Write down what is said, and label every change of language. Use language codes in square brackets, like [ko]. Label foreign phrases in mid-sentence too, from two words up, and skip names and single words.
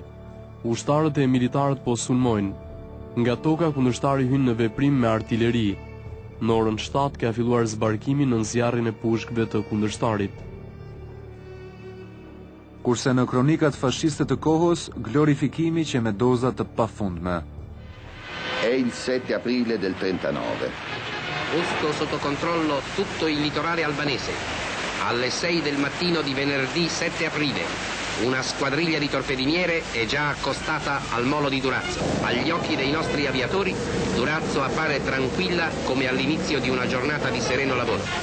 [sq] Ushtarët e militarët po sulmojnë. Nga toka kundërshtari hyn në veprim me artilleri. Në orën 7 ka filluar zbarkimi në nxjarrjen e pushkëve të kundërshtarit. Kurse në kronikat fashiste të kohës, glorifikimi që me doza të pafundme. [it] È il 7 aprile del 39. Busco sotto controllo tutto il litorale albanese. Alle 6 del mattino di venerdì 7 aprile, una squadriglia di torpediniere è già accostata al molo di Durazzo. Agli occhi dei nostri aviatori, Durazzo appare tranquilla come all'inizio di una giornata di sereno lavoro.